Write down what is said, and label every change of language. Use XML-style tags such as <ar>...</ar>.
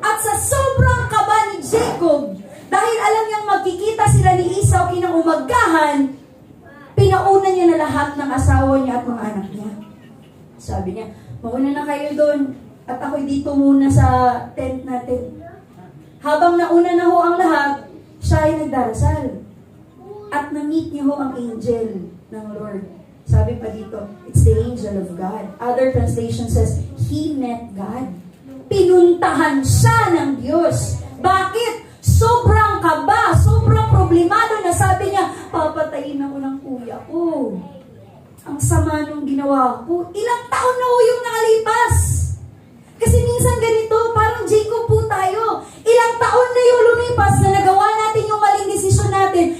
<tl>At sa sobrang kaba ni Jacob, dahil alam niyang magkikita sila ni Esau kinaumagahan, pinauna niya na lahat ng asawa niya at mga anak niya. Sabi niya, mauna na kayo doon at ako'y dito muna sa tent natin. Habang nauna na ho ang lahat, siya ay nagdarasal. At na-meet niya ho ang angel ng Lord.</tl> <en>Sabi pa dito, it's the angel of God. Other translation says, he met God.</en> <tl>Pinuntahan siya ng Diyos. Bakit? Sobrang kaba, sobrang problemado na sabi niya, papatayin ako ng kuya ko. Ang sama nung ginawa ko. Ilang taon na ho yung nakalipas. Kasi minsan ganito, parang Jacob po tayo. Ilang taon na yung lumipas na nagawa natin yung maling desisyon natin.</tl>